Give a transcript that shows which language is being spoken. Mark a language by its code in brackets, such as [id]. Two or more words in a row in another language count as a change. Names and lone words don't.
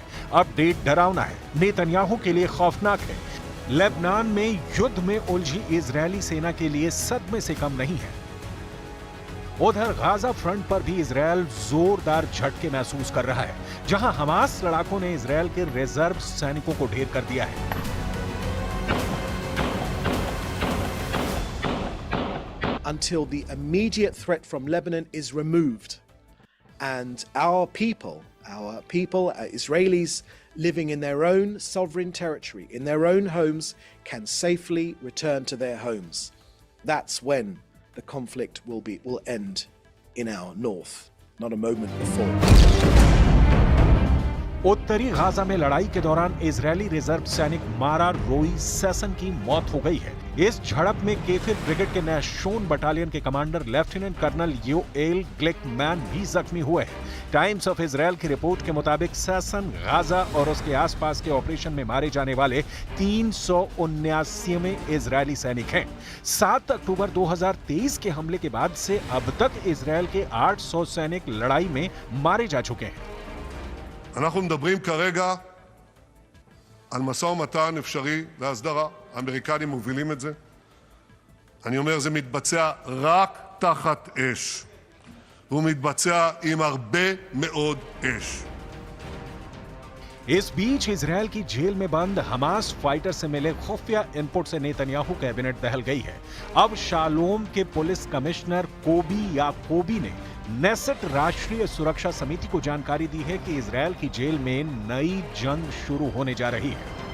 [hi] अपडेट डरावना है, नेतन्याहू के लिए खौफनाक है। लेबनान में युद्ध में उलझी इजरायली सेना के लिए सदमे से कम नहीं है। उधर गाजा फ्रंट पर भी इजरायल जोरदार झटके महसूस कर रहा है, जहां हमास लड़ाकों ने इजरायल के रिजर्व सैनिकों को ढेर कर दिया है। [en] Until the immediate threat from Lebanon is removed and our people, Israelis living in their own sovereign territory, in their own homes, can safely return to their homes. That's when the conflict will end in our north, not a moment before. [hi] उत्तरी गाजा में लड़ाई के दौरान इजरायली रिजर्व सैनिक मारा रोई सेसन की मौत हो गई है। इस झड़प में केफिर ब्रिगेड के नैशोन बटालियन के कमांडर लेफ्टिनेंट कर्नल योएल ग्लिकमैन भी जख्मी हुए हैं। टाइम्स ऑफ इजराइल की रिपोर्ट के मुताबिक सेसन गाजा और उसके आसपास के ऑपरेशन में मारे जाने वाले 379वें इजरायली सैनिक हैं। 7 अक्टूबर 2023 के हमले के बाद से अब तक इजरायल के 800 सैनिक लड़ाई में मारे जा चुके हैं। [he] אנחנו מדברים כרגע על משא ומתן אפשרי להסדרה. האמריקנים מובילים את זה. אני אומר, זה מתבצע רק תחת אש. והוא מתבצע עם הרבה מאוד אש. [hi] इस बीच इजरायल की जेल में बंद हमास फाइटर से मिले खुफिया इनपुट से नेतन्याहू कैबिनेट दहल गई है। अब शालोम के पुलिस कमिश्नर कोबी याकोबी ने नेसेट राष्ट्रीय सुरक्षा समिति को जानकारी दी है कि इजरायल की जेल में नई जंग शुरू होने जा रही है।